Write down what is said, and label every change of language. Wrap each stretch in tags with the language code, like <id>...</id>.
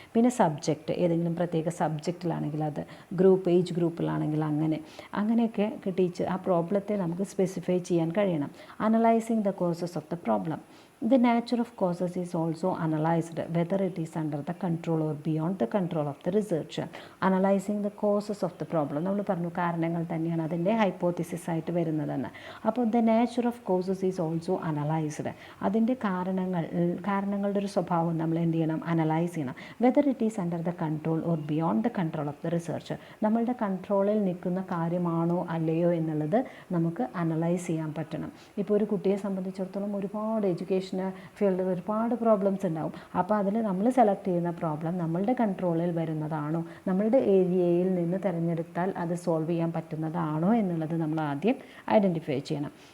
<ml>പിന്നെ സബ്ജക്റ്റ്, ഏതെങ്കിലും പ്രത്യേക സബ്ജക്റ്റിലാണെങ്കിൽ അത്, ഏജ് ഗ്രൂപ്പിലാണെങ്കിൽ അങ്ങനെയൊക്കെ ടീച്ചർ ആ പ്രോബ്ലത്തെ നമുക്ക് സ്പെസിഫൈ ചെയ്യാൻ കഴിയണം.</ml> <en>Analysing the causes of the problem. The nature of causes is also analyzed, whether it is under the control or beyond the control of the researcher. Analyzing the causes of the problem.</en> <ml>നമ്മൾ പറഞ്ഞു കാരണങ്ങൾ തന്നെയാണ് അതിൻ്റെ hypothesis ആയിട്ട് വരുന്നതെന്ന്.</ml> <en>അപ്പോൾ the nature of causes is also analyzed.</en> <ml>അതിൻ്റെ കാരണങ്ങളുടെ ഒരു സ്വഭാവം നമ്മൾ എന്ത് ചെയ്യണം, അനലൈസ് ചെയ്യണം.</ml> <en>whether it is under the control or beyond the control of the researcher.</en> <ml>നമ്മളുടെ കൺട്രോളിൽ നിൽക്കുന്ന കാര്യമാണോ അല്ലയോ എന്നുള്ളത് നമുക്ക് അനലൈസ് ചെയ്യാൻ പറ്റണം. ഇപ്പോൾ ഒരു കുട്ടിയെ സംബന്ധിച്ചിടത്തോളം ഒരുപാട് എഡ്യൂക്കേഷൻ ഫീൽഡിൽ ഒരുപാട് പ്രോബ്ലംസ് ഉണ്ടാവും. അപ്പോൾ അതിൽ നമ്മൾ സെലക്ട് ചെയ്യുന്ന പ്രോബ്ലം നമ്മളുടെ കൺട്രോളിൽ വരുന്നതാണോ, നമ്മളുടെ ഏരിയയിൽ നിന്ന് തിരഞ്ഞെടുത്താൽ അത് സോൾവ് ചെയ്യാൻ പറ്റുന്നതാണോ എന്നുള്ളത് നമ്മൾ ആദ്യം ഐഡൻറ്റിഫൈ ചെയ്യണം.</ml>